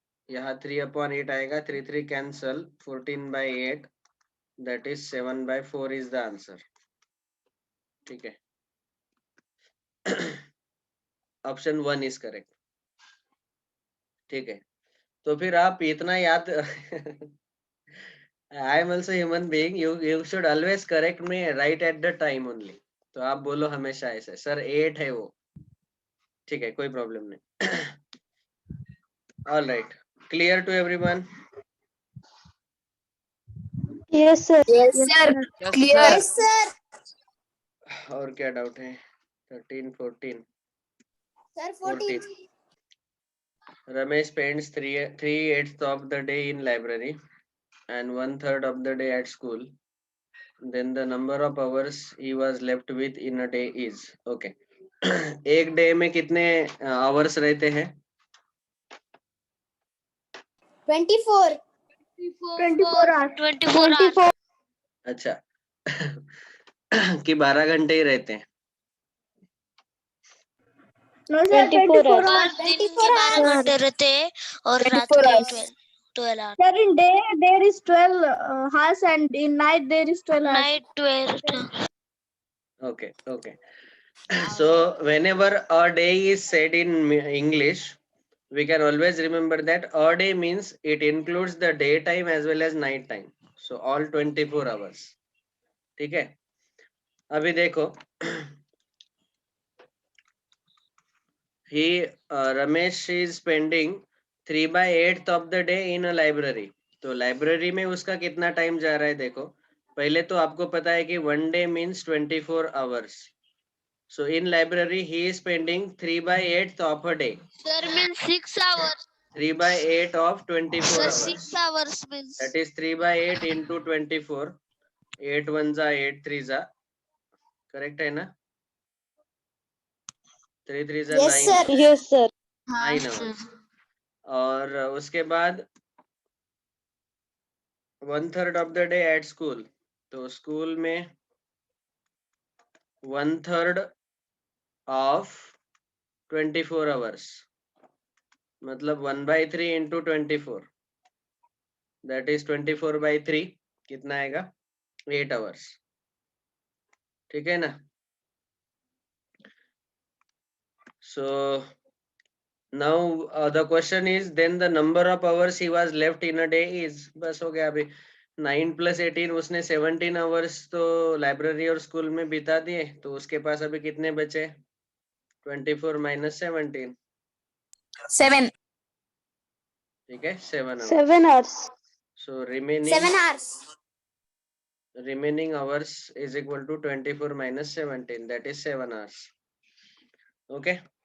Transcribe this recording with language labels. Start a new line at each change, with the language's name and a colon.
Hindi: यहाँ 3/8 आएगा. 3 3 cancel. 14/8
English: That is 7/4 is the answer.
Hindi: ठीक है.
English: Option 1 is correct. ठीक है.
Hindi: तो फिर आप इतना याद
English: I am also human being. You should always correct me right at the time only.
Hindi: तो आप बोलो हमेशा ऐसे सर 8 है वो. ठीक है कोई प्रॉब्लम नहीं.
English: All right. Clear to everyone? Yes sir. Yes, sir. Yes, Clear. sir. Yes, sir.
Hindi: और क्या डाउट है. 13 14
English: Sir, 14. Ramesh spends 3/8 of the day in library and 1/3 of the day at school. Then the number of hours he was left with in a day is. Okay.
Hindi: एक day में कितने hours रहते हैं.
English: 24. 24 hours. 24 hours.
Hindi: अच्छा. कि 12 घंटे ही रहते हैं.
English: No sir, 24 hours.
Hindi: और दिन के 12 घंटे रहते हैं और रात 24 के
English: hours. 12 hours. Sir, in day there is 12 hours and in night there is 12 hours. Night 12. Okay, okay. So whenever a day is said in English, We can always remember that a day means it includes the daytime as well as night time. So all 24 hours. ठीक है?
Hindi: अभी देखो
English: Ramesh is spending 3/8 of the day in a library.
Hindi: तो library में उसका कितना time जा रहा है देखो. पहले तो आपको पता है कि 1 day means 24 hours.
English: So in library he is spending 3/8 of a day. Sir means 6 hours. 3/8 of 24 Sir, hours. 6 hours means. That is 3/8 into 24.
Hindi: 8 1 जा 8 3 जा. Correct है ना? 3 3 जा 9.
English: Yes, sir. 9 hours.
Hindi: और उसके बाद
English: 1/3 of the day at school.
Hindi: तो school में 1/3 of 24 hours. मतलब 1/3 into 24.
English: That is 24/3.
Hindi: कितना आएगा?
English: 8 hours.
Hindi: ठीक है ना?
English: So now the question is then the number of hours he was left in a day is
Hindi: बस हो गया अभी 9 + 18 उसने 17 hours तो लाइब्रेरी और स्कूल में बिता दिए. तो उसके पास अभी कितने बचे?
English: 24 - 17. 7.
Hindi: ठीक है
English: 7 hours. 7 hours. So remaining 7 hours. hours is equal to 24 - 17. That is 7 hours. Okay.